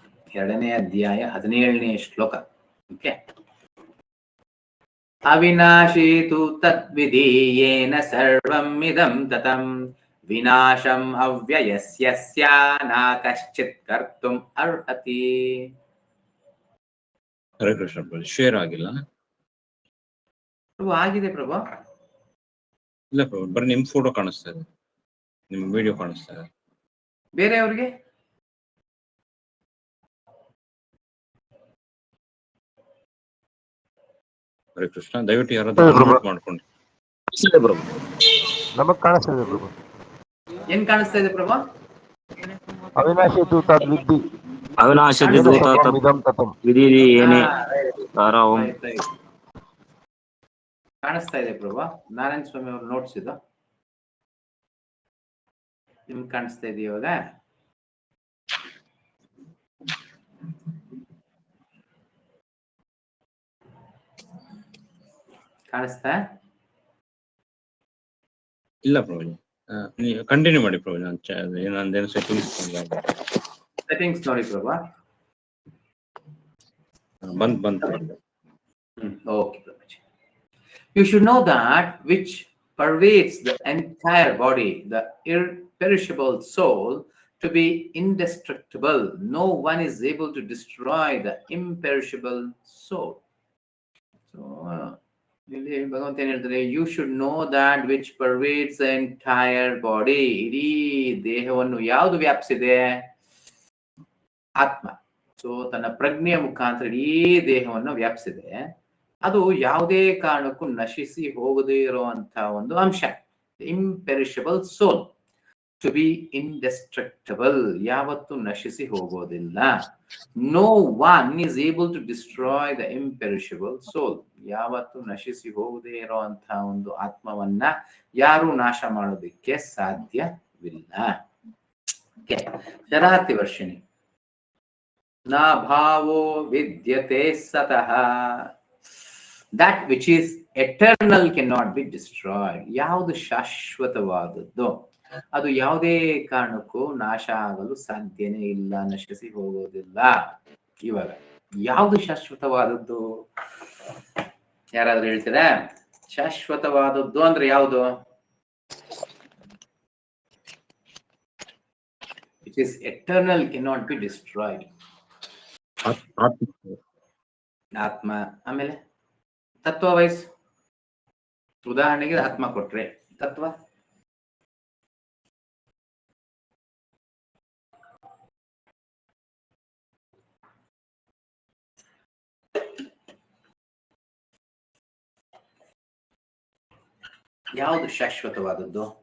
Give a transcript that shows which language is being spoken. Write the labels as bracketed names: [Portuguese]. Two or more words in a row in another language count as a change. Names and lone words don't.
[Kannada] 2ನೇ ಅಧ್ಯಾಯ 17ನೇ ಶ್ಲೋಕ. ಓಕೆ. [Sanskrit] ಅವಿನಾಶಿ ತು ತದ್ವಿಧೀಯೇನ ಸರ್ವಂ ಇದಂ ತತಂ ವಿನಾಶಂ ಅವ್ಯಯಸ್ಯ ನ ಕಶ್ಚಿತ್ ಕರ್ತುಂ ಅರ್ಹತಿ. ಹರೇ ಕೃಷ್ಣ [Kannada] ಪ್ರಭು. ಶೇರ್ ಆಗಿಲ್ಲ ಪ್ರಭು? ಆಗಿದೆ ಪ್ರಭು. ಇಲ್ಲ ಪ್ರಭು, ಬರೀ ನಿಮ್ ಫೋಟೋ ಕಾಣಿಸ್ತಾ ಇದೆ, ನಿಮ್ ವಿಡಿಯೋ ಕಾಣಿಸ್ತಾ ಇದೆ. ಬೇರೆಯವ್ರಿಗೆ [Sanskrit] ಹರೇ ಕೃಷ್ಣ. [Kannada] ದಯವಿಟ್ಟು ಯಾರಾದ್ರೂ ಮಾಡ್ಕೊಂಡು. ನಮಗ್ ಕಾಣಿಸ್ತಾ ಇದೆ ಪ್ರಭು. ಏನ್ ಕಾಣಿಸ್ತಾ ಇದೆ ಪ್ರಭು? [Sanskrit] ಅವಿನಾಶಿ ತು ತದ್ವಿಧಿ ಅವಿನಾಶಿ ಇದಂ ತತಂ ವಿಧಿ ಏನೇ ತಾರಾವಂ. [Kannada] ಕಾಣಿಸ್ತಾ ಇದೆ ಪ್ರಭು. ನಾರಾಯಣ ಸ್ವಾಮಿ ಅವ್ರು ನೋಟ್ಸ್ ಇದು ನಿಮ್ಗೆ ಕಾಣಿಸ್ತಾ ಇದೆ ಇವಾಗ? ಕಾಣಿಸ್ತಾ ಇಲ್ಲ ಪ್ರಭು, ನೀವು ಕಂಟಿನ್ಯೂ ಮಾಡಿ ಪ್ರಭು. ನಂದೇನು ಸೆಟ್ಟಿಂಗ್ಸ್ ನೋಡಿ ಪ್ರಭು. ಬಂದ್. [English] Okay, Prabhuji. You should know that which pervades the entire body, the imperishable soul, to be indestructible. No one is able to destroy the imperishable soul. So, [Kannada] ಇಲ್ಲಿ ಭಗವಂತ ಏನ್ ಹೇಳ್ತಾರೆ? [English] You should know that which pervades the entire body. [Kannada] ಇಡೀ ದೇಹವನ್ನು ಯಾವುದು ವ್ಯಾಪಿಸಿದೆ? ಆತ್ಮ. ಸೊ ತನ್ನ ಪ್ರಜ್ಞೆಯ ಮುಖಾಂತರ ಇಡೀ ದೇಹವನ್ನು ವ್ಯಾಪಿಸಿದೆ. ಅದು ಯಾವುದೇ ಕಾರಣಕ್ಕೂ ನಶಿಸಿ ಹೋಗದೇ ಇರುವಂತಹ ಒಂದು ಅಂಶ. [English] imperishable soul, to be indestructible, [Kannada] ಯಾವತ್ತು ನಶಿಸಿ ಹೋಗೋದಿಲ್ಲ. [English] No one is able to destroy the imperishable soul, [Kannada] ಯಾವತ್ತು ನಶಿಸಿ ಹೋಗದೇ ಇರುವಂತಹ ಒಂದು ಆತ್ಮವನ್ನ ಯಾರು ನಾಶ ಮಾಡೋದಕ್ಕೆ ಸಾಧ್ಯವಿಲ್ಲ. ಶರಾತಿ ವರ್ಷಿಣಿ. [Sanskrit] ನ ಭಾವೋ ವಿದ್ಯತೆ ಸತಃ. [English] That which is eternal cannot be destroyed. [Kannada] ಯಾವುದು ಶಾಶ್ವತವಾದದ್ದು ಅದು ಯಾವುದೇ ಕಾರಣಕ್ಕೂ ನಾಶ ಆಗಲು ಸಾಧ್ಯನೇ ಇಲ್ಲ, ನಶಿಸಿ ಹೋಗೋದಿಲ್ಲ. ಇವಾಗ ಯಾವುದು ಶಾಶ್ವತವಾದದ್ದು? ಯಾರಾದ್ರೂ ಹೇಳ್ತೀರಾ? ಶಾಶ್ವತವಾದದ್ದು ಅಂದ್ರೆ ಯಾವುದು? [English] which is eternal cannot be destroyed. [Kannada] ಆತ್ಮ. ಆಮೇಲೆ ತತ್ವ ವಯಸ್ಸು. ಉದಾಹರಣೆಗೆ ಆತ್ಮ ಕೊಟ್ರೆ ತತ್ವ ಯಾವುದು ಶಾಶ್ವತವಾದದ್ದು?